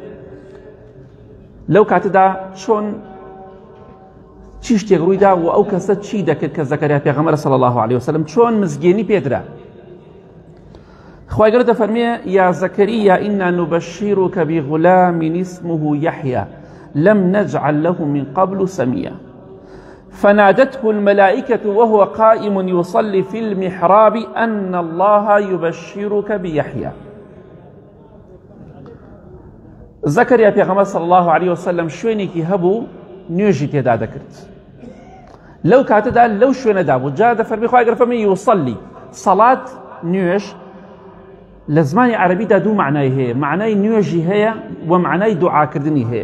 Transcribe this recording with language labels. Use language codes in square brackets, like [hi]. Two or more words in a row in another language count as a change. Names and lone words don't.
[ckb] لەو کاتەدا چۆن چی شتێک ڕوویدا و ئەو کەسە چی دەکرد کە زەکەریا پێغەمبەر [ar] صلی الله عليه وسلم [ckb] چۆن مزگێنی پێدرا. خوای گەورە دەفەرمێ [ar] یا زەکەریا ئینا نوبەشیرک بغولام اسمه یحیی لم نجعل له من قبل سميا فنادته الملائكة وهو قائم يصلي في المحراب أن الله يبشرك بيحيى. [ckb] زەکەریا پێغەمبەر [ar] صلی الله عليه وسلم [ckb] شوێنێکی هەبوو نوێژی تێدا دەکرد. لەو کاتەدا لەو شوێنەدا بوو. جا دەفەرمێ خوای گەورە فەرمێ یوصلی، سەڵات نوێژ لە زمانی عەرەبیدا دوو معنای هەیە، معنای نوێژی هەیە و معنای دوعاکردنی هەیە.